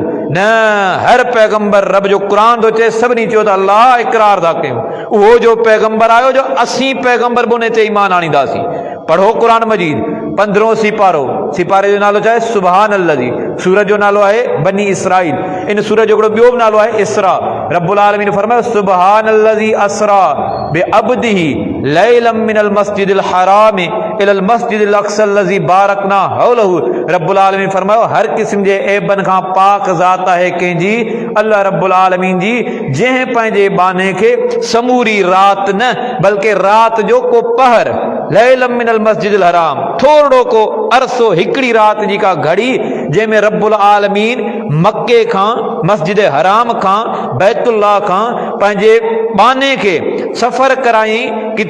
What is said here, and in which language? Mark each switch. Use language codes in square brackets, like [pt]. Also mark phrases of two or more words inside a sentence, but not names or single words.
[sd] न, हर पैगंबर रब जो क़ुरान थो चए, सभिनी चयो त अल्लाह इक़रार था कयूं, उहो जो पैगंबर आयो जो असीं पैगंबर बि उन ते ईमान आणींदासीं। पढ़ो क़ुरान मजीद, 15हों सिपारो, सिपारे जो नालो छा आहे? [ar] سبحان الذي. [sd] सूरत जो नालो आहे बनी इसराइल। इन सूरत जो हिकिड़ो ॿियो बि नालो आहे इसरा। [ar] رب العالمين [sd] फरमायो [ar] سبحان الذي أسرى بعبده ليلا من المسجد الحرام إلى المسجد الأقصى الذي باركنا حوله. رب العالمين [sd] फरमायो हर क़िस्म जे ऐबनि खां पाक ज़ात आहे कंहिंजी, [ar] الله رب العالمين [sd] जी, जंहिं पंहिंजे बाने खे समूरी राति न बल्कि राति जो को पहर, [ar] ليلا من المسجد الحرام, [sd] थोरो को अरसो, हिकिड़ी राति जी का घड़ी, जंहिंमें [ar] رب العالمين [sd] मक्के खां, मस्जिद हराम खां, बैतुल्लाह खां पंहिंजे बाने खे सफ़र कराई किथे?